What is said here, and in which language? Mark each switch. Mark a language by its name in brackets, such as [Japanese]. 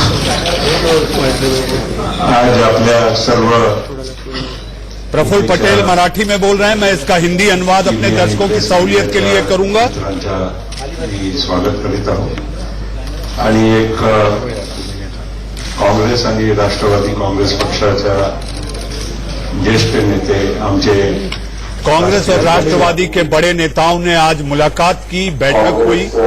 [Marathi] आज आपल्या सर्व [Hindi] प्रफुल्ल पटेल मराठी में बोल रहे हैं, मैं इसका हिंदी अनुवाद अपने दर्शकों की सहूलियत के लिए करूंगा। [Marathi] स्वागत करीत आहोत आणि एक काँग्रेस आणि राष्ट्रवादी काँग्रेस पक्षाच्या ज्येष्ठ नेते आमचे [Hindi] कांग्रेस और राष्ट्रवादी के बड़े नेताओं ने आज मुलाकात की, बैठक हुई।